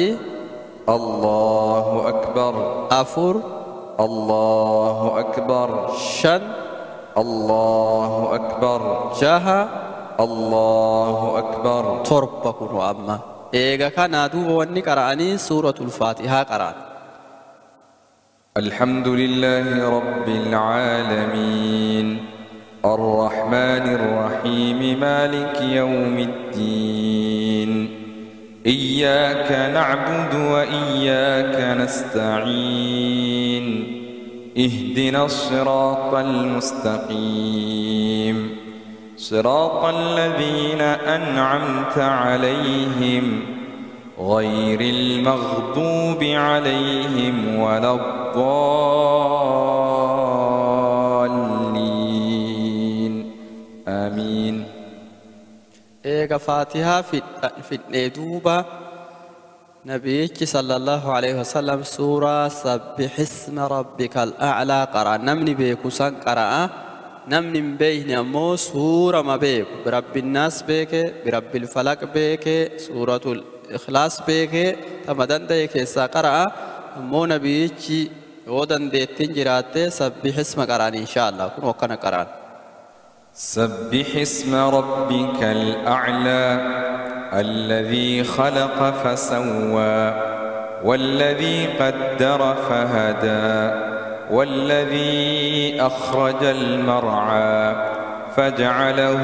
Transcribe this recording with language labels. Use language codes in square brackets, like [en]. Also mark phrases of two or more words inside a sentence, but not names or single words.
[ar] الله أكبر [om] afur [ar] الله أكبر [om] shan [ar] الله أكبر [om] jaha [ar] الله أكبر [om] torba kunu amma eega kanaa duuba wanni qara'anii suuratul faatihaa qara'an [ar] الحمد لله رب العالمين الرحمن الرحيم مالك يوم الدين إياك نعبد وإياك نستعين اهدنا الصراط المستقيم صراط الذين أنعمت عليهم غير المغضوب عليهم ولا الضالين آمين [om] eega faatihaa fidhee duuba nabiyichi [ar] صلى الله عليه وسلم [om] suuraa sabbihisma rabbikal a'laa qara'a namni beeku san qara'a namni hin beekne ammoo suura ma beeku birabbinnaas beeke birabbil falaq beeke suuratul ikhlaas beeke tama danda'e keessaa qara'a ammoo nabiyichi yoo dandeettiin jiraatte sabbihisma qara'an inshaallah kun akkana qara'an [ar] سبح اسم ربك الأعلى الذي خلق فسوى والذي قدر فهدى والذي أخرج المرعى فجعله